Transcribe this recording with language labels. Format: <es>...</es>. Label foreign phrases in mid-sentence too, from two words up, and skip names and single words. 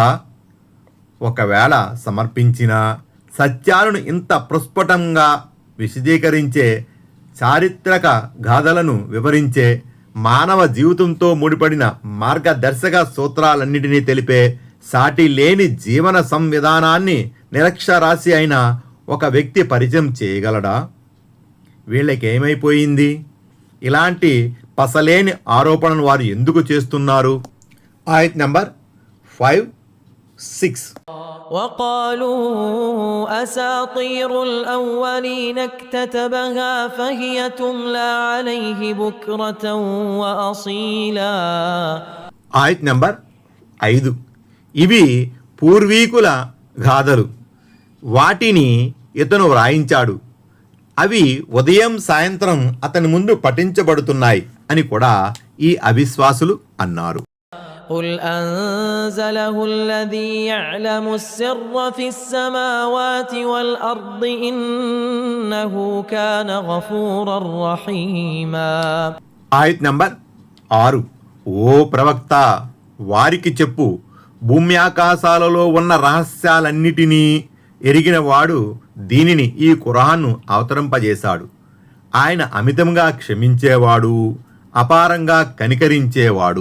<te>ఒకవేళ సమర్పించినా సత్యాలను ఇంత ప్రస్ఫుటంగా విశదీకరించే, చారిత్రక గాథలను వివరించే, మానవ జీవితంతో ముడిపడిన మార్గదర్శక సూత్రాలన్నిటినీ తెలిపే సాటి లేని జీవన సంవిధానాన్ని నిరక్షరాస్య అయిన ఒక వ్యక్తి పరిచయం చేయగలడా? వీళ్ళకేమైపోయింది? ఇలాంటి పసలేని ఆరోపణలు వారు ఎందుకు చేస్తున్నారు? ఆయత్ నంబర్ 5, 6.</te> <ar>وقالوا أساطير الأولين اكتتبها فهي تملى عليه بكرة وأصيلا.</ar> <te>ఆయత్ నంబర్ 5. ఇవి పూర్వీకుల గాథలు, వాటిని ఇతను వ్రాయించాడు, అవి ఉదయం సాయంత్రం అతని ముందు పఠించబడుతున్నాయి అని కూడా ఈ అవిశ్వాసులు అన్నారు.</te> <ar>قل أنزله الذي يعلم السر في السماوات والأرض إنه كان غفورا رحيما.</ar> <te>ఆయత్ నంబర్ 6. ఓ ప్రవక్త, వారికి చెప్పు, భూమి ఆకాశాలలో ఉన్న రహస్యాలన్నిటినీ ఎరిగినవాడు దీనిని, ఈ ఖురాన్ను అవతరింపజేశాడు. ఆయన అమితంగా క్షమించేవాడు, అపారంగా కనికరించేవాడు.</te>